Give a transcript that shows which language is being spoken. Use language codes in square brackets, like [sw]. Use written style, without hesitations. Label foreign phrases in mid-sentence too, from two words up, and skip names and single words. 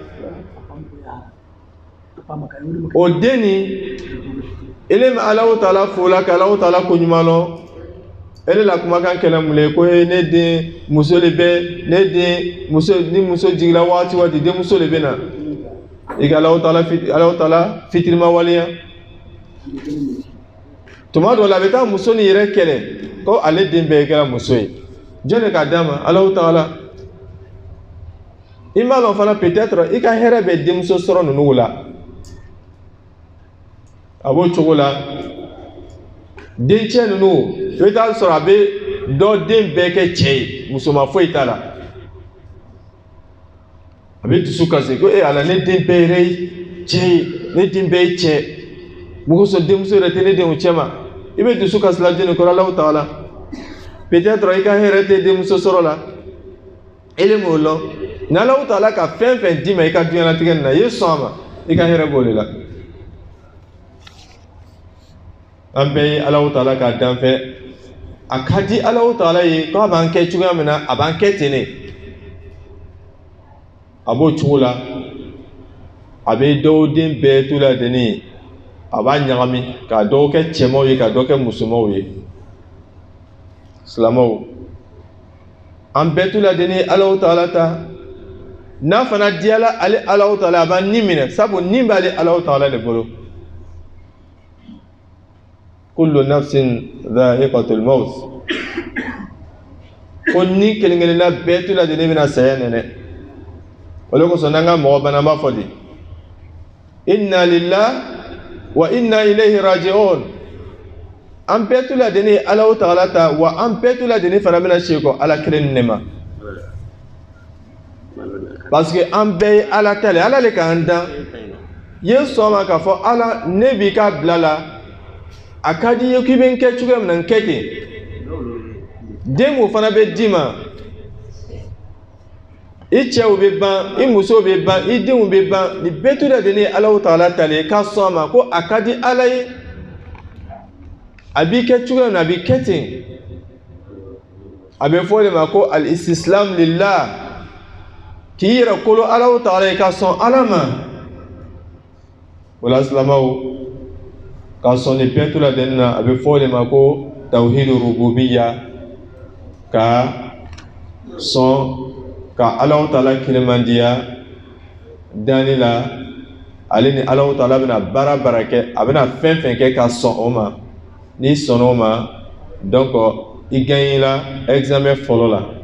[bm] o den ni ele ma Allahu Ta'ala fo la ka Allahu Ta'ala ko ɲuman lɔn ele la kumakan kɛlɛ mun le ko ne den muso le bɛ ne den muso ni muso jigila waati waati den muso le bɛ na i ka Allahu Ta'ala fitirima waleya tuma dɔ la a bɛ taa muso ni yɛrɛ kɛlɛ ko ale den bɛɛ kɛra muso ye jɔn de k'a d'a ma Allahu Ta'ala i m'a dɔn fana peut-être i ka hɛrɛ bɛ denmuso sɔrɔ ninnu la a b'o cogo la dencɛ ninnu i bɛ taa sɔrɔ a bɛ dɔ den bɛɛ kɛ cɛ ye muso ma foyi t'a la a bɛ dusu kasi ko ala ne den bɛɛ yɛrɛ cɛ ye ne den bɛɛ ye cɛ mɔgɔ sɔrɔ denmuso yɛrɛ tɛ ne denw cɛ ma i bɛ dusu kasi la jɔnni kɔrɔ Alahu Taala peut-être i ka hɛrɛ tɛ denmuso sɔrɔ la ele m'o lɔn ni Alahu Taala ka fɛn fɛn d'i ma i ka diɲɛlatigɛ nin na i ye sɔn a ma i ka hɛrɛ b'o de la an bɛɛ ye Alahu Taala ka danfɛn a ka di Alahu Taala ye k'a b'an kɛ cogoya min na a b'an kɛ ten de a b'o cogo la a bɛ dɔw den bɛɛ to la deni a b'a ɲagami ka dɔw kɛ cɛmanw ye ka dɔw kɛ musomanw ye silamɛw an bɛɛ to la deni Alahu Taala ta n'a fana diyala ale Alahu Taala a b'an ni minɛ sabu ni b'ale Alahu Taala de bolo [ar] كل نفس ذائقة الموت [bm] ko ni kelen-kelenna bɛɛ to la deni bɛna saya nɛnɛ o de kosɔn n'an ka mɔgɔ bana an b'a fɔ de [ar] إنا لله وإنا إليه راجعون [bm] an bɛɛ to la deni Alahu Taala ta wa an bɛɛ to la deni fana bɛna si kɔ Ala kelen ne ma [fr] parce que [bm] an bɛɛ ye Ala ta le Ala le k'an dan ye sɔn ma k'a fɔ Ala ne b'i ka bila la a ka di ye k'i bɛ n kɛ cogoya min na n kɛ ten den o fana bɛ d'i ma i cɛw bɛ ban i musow bɛ ban i denw bɛ ban nin bɛɛ to la deni Alahu Taala ta le k'a sɔn a ma ko a ka di Ala ye a b'i kɛ cogoya min na a b'i kɛ ten a bɛ fɔ o de ma ko [ar] الاستسلام لله [bm] k'i yɛrɛ kolo Alahu Taala ye ka sɔn Ala ma o la silamɛw ka sɔn nin bɛɛ to la deni na a bɛ fɔ o de ma ko [ar] توحيد الربوبية [bm] ka sɔn ka Alahu Taala kelemandiya danni la ale ni Alahu Taala bɛna baara kɛ a bɛna fɛn fɛn kɛ ka sɔn o ma n'i sɔnna o ma donc i [fr] gagnera examen [bm] fɔlɔ la